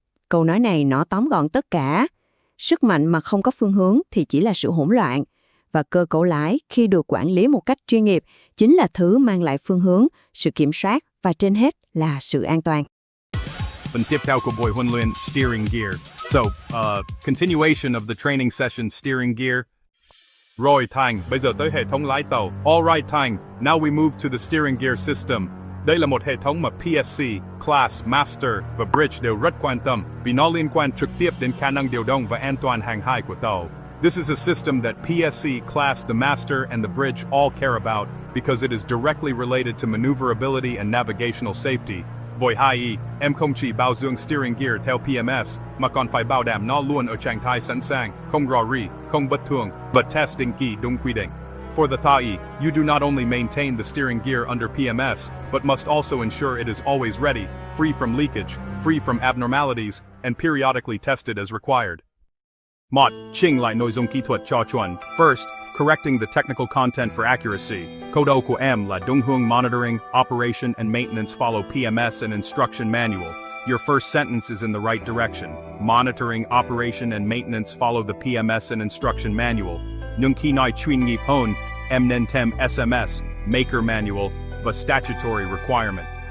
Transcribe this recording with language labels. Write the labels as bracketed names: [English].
[Vietnamese] Câu nói này nó tóm gọn tất cả. Sức mạnh mà không có phương hướng thì chỉ là sự hỗn loạn. Và cơ cấu lái khi được quản lý một cách chuyên nghiệp chính là thứ mang lại phương hướng, sự kiểm soát và trên hết là sự an toàn. Phần tiếp theo của buổi huấn luyện steering gear. [English] So, continuation of the training session steering gear. [Vietnamese] Rồi Thành, bây giờ tới hệ thống lái tàu. [English] Alright Thành, now we move to the steering gear system. [Vietnamese] Đây là một hệ thống mà PSC, Class, Master và Bridge đều rất quan tâm vì nó liên quan trực tiếp đến khả năng điều động và an toàn hàng hải của tàu. [English] This is a system that PSC, Class, the Master, and the Bridge all care about because it is directly related to maneuverability and navigational safety. [Vietnamese] Với 2E, em không chỉ bảo dưỡng steering gear theo PMS, mà còn phải bảo đảm nó luôn ở trạng thái sẵn sàng, không rò rỉ, không bất thường, và test định kỳ đúng quy định. [English] For the TAE, you do not only maintain the steering gear under PMS, but must also ensure it is always ready, free from leakage, free from abnormalities, and periodically tested as required. 1. [Vietnamese] Chỉnh lại nội dung kỹ thuật cho chuẩn. [English] First, correcting the technical content for accuracy. [Vietnamese] Câu đầu của em là đúng hướng [English] monitoring, operation, and maintenance follow PMS and instruction manual. Your first sentence is in the right direction. Monitoring, operation, and maintenance follow the PMS and instruction manual. [Vietnamese] Nhưng khi nói chuyên nghiệp hơn, em nên thêm SMS, maker manual, và statutory requirement.